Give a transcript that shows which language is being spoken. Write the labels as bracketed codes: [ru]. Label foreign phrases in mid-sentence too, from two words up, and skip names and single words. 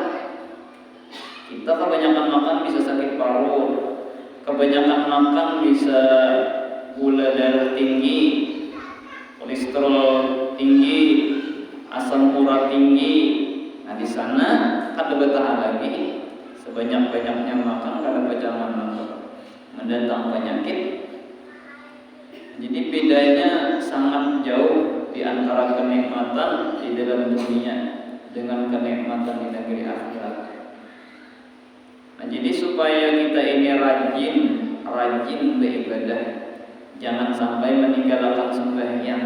[bjn] Kita kebanyakan makan bisa sakit parut, kebanyakan makan bisa gula darah tinggi, kolesterol tinggi, asam urat tinggi. Nah di sana kada bertahan lagi. Sebanyak-banyaknya makan kada berjalan mendatang penyakit. Jadi bedanya sangat jauh di antara kenikmatan di dalam dunia dengan kenikmatan di negeri akhirat. Nah jadi supaya kita ini rajin beribadah, jangan sampai meninggalkan sembahyang.